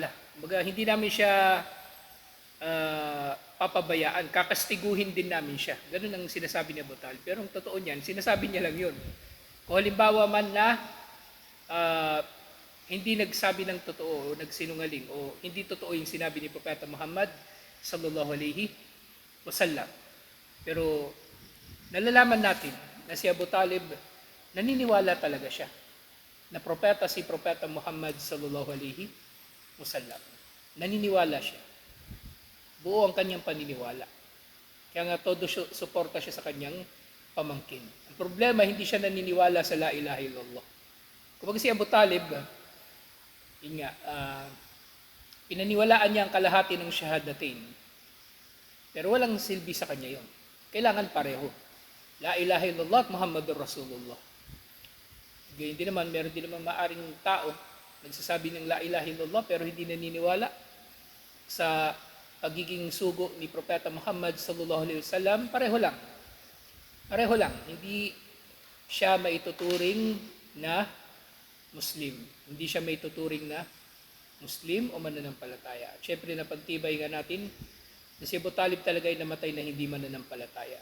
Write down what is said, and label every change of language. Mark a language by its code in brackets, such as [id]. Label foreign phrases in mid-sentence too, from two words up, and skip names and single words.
[tl] Kumbaga, hindi namin siya papabayaan. Kakastiguhin din namin siya. Ganun ang sinasabi ni Abu Talib. Pero ang totoo niyan, sinasabi niya lang yun. Kung halimbawa man na hindi nagsabi ng totoo o nagsinungaling o hindi totoo yung sinabi ni Propeta Muhammad [ar] صلى الله عليه وسلم. [tl] Pero nalalaman natin na si Abu Talib naniniwala talaga siya na si Propeta Muhammad [ar] صلى الله عليه وسلم. [tl] Naniniwala siya. Buo ang kanyang paniniwala. Kaya nga todo suporta siya sa kanyang pamangkin. Ang problema, hindi siya naniniwala sa [ar] لا إله إلا الله. [tl] Kapag si Abu Talib, pinaniwalaan niya ang kalahati ng shahadatain. Pero walang silbi sa kanya yon. Kailangan pareho. [ar] لا إله إلا الله at محمد رسول الله. [tl] Hindi naman, meron din naman maaring tao nagsasabi ng [ar] لا إله إلا الله [tl] pero hindi naniniwala sa pagiging sugo ni Propeta Muhammad [ar] صلى الله عليه وسلم. [tl] Pareho lang. Hindi siya maituturing na Muslim. Hindi siya maituturing na Muslim o mananampalataya. At syempre napagtibay nga natin na si Abu Talib talaga ay namatay na hindi mananampalataya.